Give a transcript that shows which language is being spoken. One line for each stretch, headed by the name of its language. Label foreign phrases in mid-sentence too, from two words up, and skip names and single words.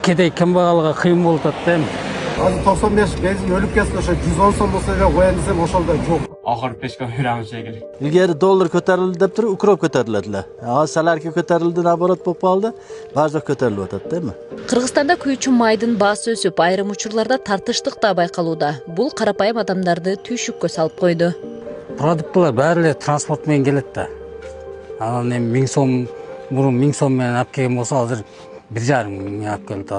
Kyrgyz: Кедей кымбагалга кыйын болуп атат. Азыр 95 бензин өлүп кетти, ошо 110 сом болсо эле коеюн десем ошолдо жок.
Uzbek: Oxir peshka beramiz shekilli. Ilgari dollar ko'tarildi deb turib, ukrop ko'tariladilar. Hozir salarka ko'tarildi, naborot bo'lib qoldi. Ba'zi ko'tarilib o'tadi-mi?
Kyrgyz: Кыргызстанда күйүүчү майдын баасы өсүп, айрым учурларда тартыштык да байкалууда. Бул карапайым адамдарды түйшүккө салып койду. Продуктылар баары эле транспорт менен келет да. Анан 1000 сом, мурун 1000 сом менен алып келген болсо, азыр 1,5 миң алып келет.